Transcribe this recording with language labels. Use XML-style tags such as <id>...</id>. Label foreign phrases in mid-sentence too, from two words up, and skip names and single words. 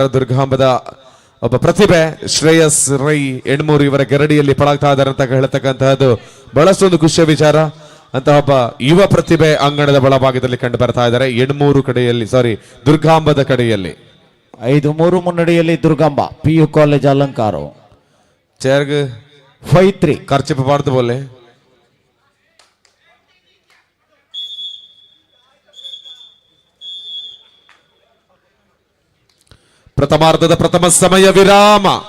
<kn>ದುರ್ಗಾಂಬದ ಒಬ್ಬ ಪ್ರತಿಭೆ ಶ್ರೇಯಸ್ ರೈ ಎಣ್ಮೂರು ಇವರ ಗರಡಿಯಲ್ಲಿ ಪಳಗ್ತಾ ಇದ್ದಾರೆ ಅಂತ ಹೇಳ್ತಕ್ಕಂತಹದ್ದು ಬಹಳಷ್ಟೊಂದು ಖುಷಿಯ ವಿಚಾರ. ಅಂತ ಒಬ್ಬ ಯುವ ಪ್ರತಿಭೆ ಅಂಗಣದ ಬಲಭಾಗದಲ್ಲಿ ಕಂಡು ಬರ್ತಾ ಇದ್ದಾರೆ. ಎಣ್ಮೂರು ಕಡೆಯಲ್ಲಿ ದುರ್ಗಾಂಬದ ಕಡೆಯಲ್ಲಿ 5-3 ಮುನ್ನಡೆಯಲ್ಲಿ ದುರ್ಗಾಂಬ. PU ಕಾಲೇಜ್ ಅಲಂಕಾರ ಚೇರ್ಗ್ 5-3 ಖರ್ಚು ಬಾರ್ದು ಬೋಲೆ. ಪ್ರಥಮಾರ್ಧದ ಪ್ರಥಮ ಸಮಯ ವಿರಾಮ.</kn>